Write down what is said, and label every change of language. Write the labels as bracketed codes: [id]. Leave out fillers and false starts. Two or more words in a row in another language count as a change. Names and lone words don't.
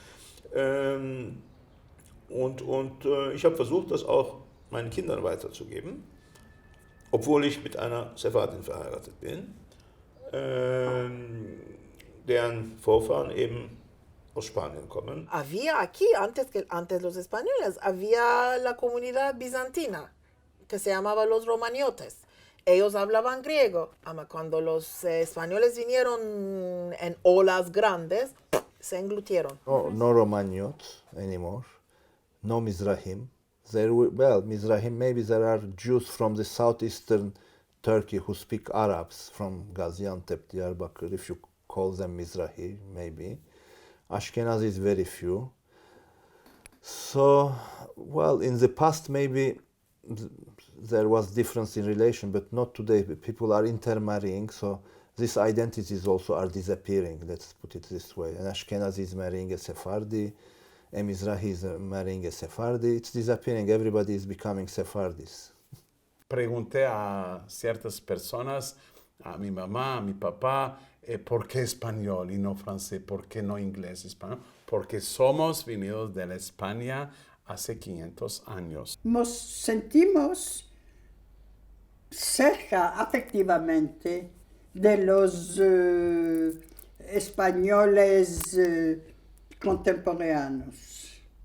[de] Ich habe versucht, das auch meinen Kindern weiterzugeben, obwohl ich mit einer Sephardin verheiratet bin, deren Vorfahren eben aus Spanien kommen. [es] Había aquí, antes los españoles, había la comunidad bizantina, que se llamaba los romaniotes. Ellos hablaban griego, pero cuando los españoles vinieron en olas grandes, se englutieron. [en] No Romaniot anymore, no Mizrahim. Mizrahim, maybe there are Jews from the southeastern Turkey who speak Arabs, from Gaziantep, Diyarbakir, if you call them Mizrahi, maybe. Ashkenazi is very few. So, in the past maybe there was difference in relation, but not today. People are intermarrying, so these identities also are disappearing, let's put it this way. An Ashkenazi is marrying a Sephardi, a Mizrahi is marrying a Sephardi. It's disappearing. Everybody is becoming Sephardis. [es] pregunté a ciertas personas, a mi mamá, a mi papá, ¿por qué español y no francés? ¿Por qué no inglés, español? Porque somos venidos de la España hace 500 años. Nos sentimos cerca afectivamente de los españoles contemporáneos.